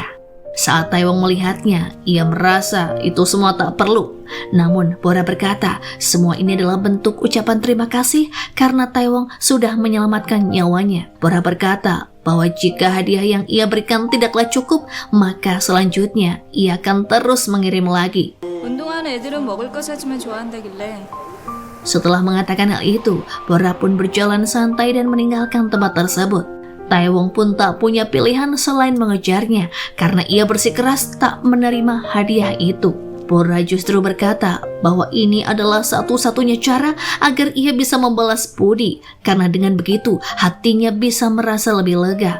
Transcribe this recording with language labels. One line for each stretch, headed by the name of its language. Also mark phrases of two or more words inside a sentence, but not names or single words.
Indonesian: Saat Tai Wong melihatnya, ia merasa itu semua tak perlu. Namun Bora berkata, semua ini adalah bentuk ucapan terima kasih karena Tai Wong sudah menyelamatkan nyawanya. Bora berkata bahwa jika hadiah yang ia berikan tidaklah cukup, maka selanjutnya ia akan terus mengirim lagi.
Korean: 운동하는 애들은 먹을 거 사주면 좋아한다길래.
Indonesian: Setelah mengatakan hal itu, Bora pun berjalan santai dan meninggalkan tempat tersebut. Tai Wong pun tak punya pilihan selain mengejarnya karena ia bersikeras tak menerima hadiah itu. Bora justru berkata bahwa ini adalah satu-satunya cara agar ia bisa membalas budi karena dengan begitu hatinya bisa merasa lebih lega.